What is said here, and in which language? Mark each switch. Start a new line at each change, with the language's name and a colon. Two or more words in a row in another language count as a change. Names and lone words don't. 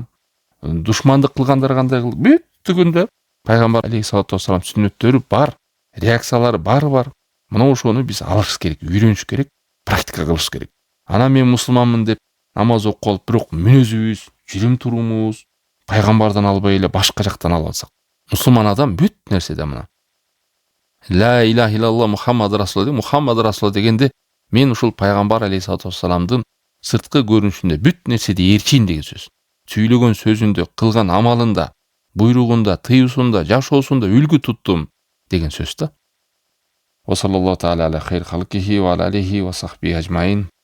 Kyrgyz: Душмандык кылгандар кандай кылган? Бүттүгүндө пайгамбар
Arabic: عليه الصلاة والسلام
Kyrgyz: сүннөттөрү бар, реакциялары бар. Мына ошону биз алыш керек, үйрөнүш керек, практика кылыш керек. Анан мен мусулманмын деп намаз окуп калып, бирок мүнөзүбүз, жүрүм турумубуз пайгамбардан албай эле башка жактан алып алсак. Мусулман адам бүт нерседе мына.
Arabic: لا إله إلا الله محمد رسول
Kyrgyz: дегенде мен ушул пайгамбар
Arabic: عليه الصلاة والسلام
Kyrgyz: сырткы көрүнүшүндө бүт нерседе ээрчийин деген сөз. Сүйлөгөн сөзүндө, кылган амалында, буйругунда, тыюусунда, жашоосунда үлгү туттум деген сөз да.
Arabic: وصلى الله تعالى على خير خلقه وعليه وصحبه أجمعين.